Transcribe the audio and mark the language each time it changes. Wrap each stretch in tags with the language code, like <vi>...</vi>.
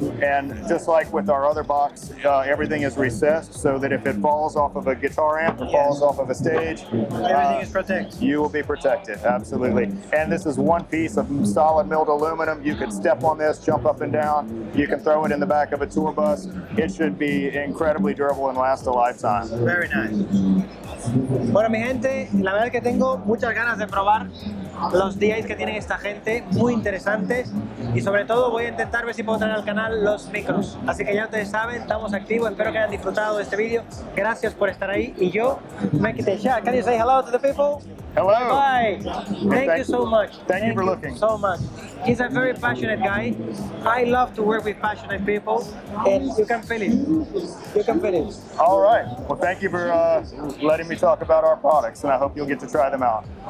<en>And just like with our other box, everything is recessed so that if it falls off of a guitar amp or falls off of a stage, everything is protected. You will be protected, absolutely. And this is one piece of solid milled aluminum. You could step on this, jump up and down. You can throw it in the back of a tour bus. It should be incredibly durable and last a lifetime. Very nice.</en> <es>Bueno, mi gente, la verdad es que tengo muchas ganas de probar los DIs que tienen esta gente, muy interesantes, y sobre todo voy a intentar ver si puedo traer al canal los micros. Así que ya ustedes saben, estamos activos, espero que hayan disfrutado de este vídeo. Gracias por estar ahí, y yo,</es> <en>make it a shot. Can you say hello to the people? Hello. Bye. Thank you so much. Thank you for looking. So much. He's a very passionate guy. I love to work with passionate people, and you can feel it. You can feel it. All right. Well, thank you for letting me talk about our products, and I hope you'll get to try them out.</en>